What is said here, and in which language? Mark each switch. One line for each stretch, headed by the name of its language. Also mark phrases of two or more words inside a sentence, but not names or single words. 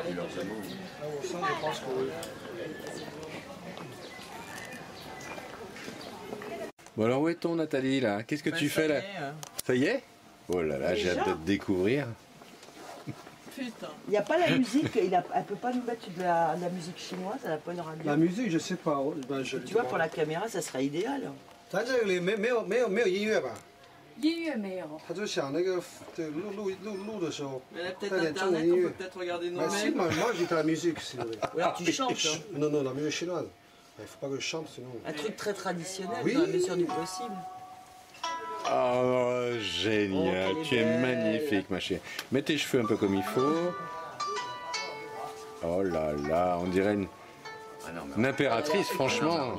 French: Bon alors où est-on, Nathalie, là? Qu'est-ce que tu fais là? Ça y est? Oh là là, j'ai hâte de te découvrir. Putain. Il n'y a pas la musique, elle ne peut pas nous mettre de la musique chinoise, elle n'a pas une radio. La musique, je sais pas. Ben, Tu vois, pour la caméra, ça serait idéal.
Chinese: 咱这里没有音乐吧？音乐没有。他就想那个录的时候
French: Mais là
Chinese: 带
French: peut-être
Chinese: 点中文
French: internet,
Chinese: 音
French: on
Chinese: 乐
French: peut。peut-être regarder Bah si, nous-mêmes. moi j'ai de la musique si vous voulez. Ou alors tu chantes, hein. Non, non, la musique chinoise. Il faut pas que je chante sinon. Un truc très traditionnel, Oui. dans la mesure du possible. Oh, génial, Oh, tu es belle. magnifique, ma chérie. Mets tes cheveux un peu comme il faut. Oh là là, on dirait une impératrice, franchement.